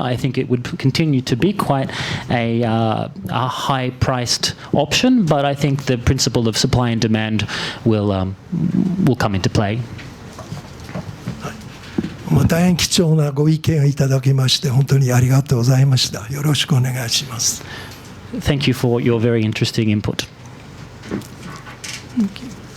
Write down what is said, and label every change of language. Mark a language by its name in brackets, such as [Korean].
[English] I think it would continue to be quite a high-priced option, but I think the principle of supply and demand will come into play. [Japanese] 大変貴重なご意見をいただきまして本当にありがとうございました。よろしくお願いします。 [English] Thank you for your very interesting input. Thank you.